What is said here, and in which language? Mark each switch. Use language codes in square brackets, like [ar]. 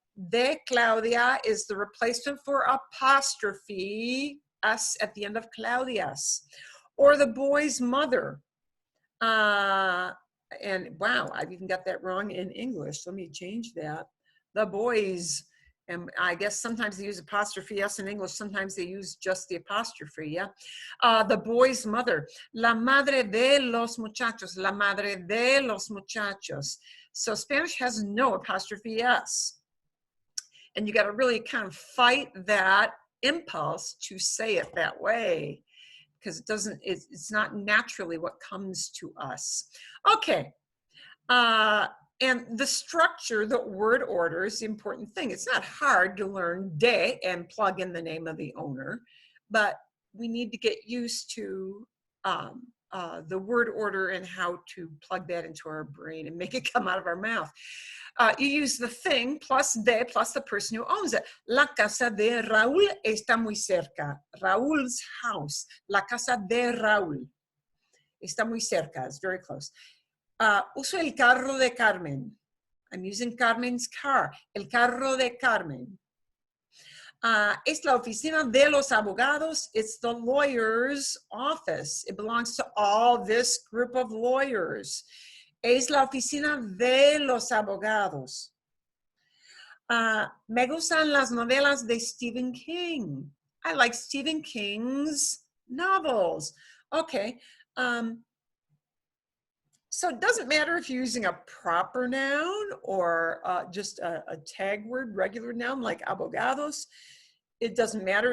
[en] De Claudia is the replacement for apostrophe S at the end of Claudia's. Or the boy's mother. And wow, I've even got that wrong in English. Let me change that. The boys, and I guess sometimes they use apostrophe S in English, sometimes they use just the apostrophe, yeah? The boy's mother, [es] la madre de los muchachos, la madre de los muchachos. [en] So Spanish has no apostrophe S. And you got to really kind of fight that impulse to say it that way, because it's not naturally what comes to us. Okay. And the structure, the word order is the important thing. It's not hard to learn de and plug in the name of the owner, but we need to get used to the word order and how to plug that into our brain and make it come out of our mouth. You use the thing plus de plus the person who owns it. [es] La casa de Raúl está muy cerca. [en] Raúl's house. [es] La casa de Raúl está muy cerca. [en] It's very close. [es] Uso el carro de Carmen. [en] I'm using Carmen's car. [es] El carro de Carmen. Es la oficina de los abogados. [en] It's the lawyer's office. It belongs to all this group of lawyers. [es] Es la oficina de los abogados. Me gustan las novelas de Stephen King. [en] I like Stephen King's novels. Okay. So it doesn't matter if you're using a proper noun or just a tag word, regular noun like abogados. It doesn't matter.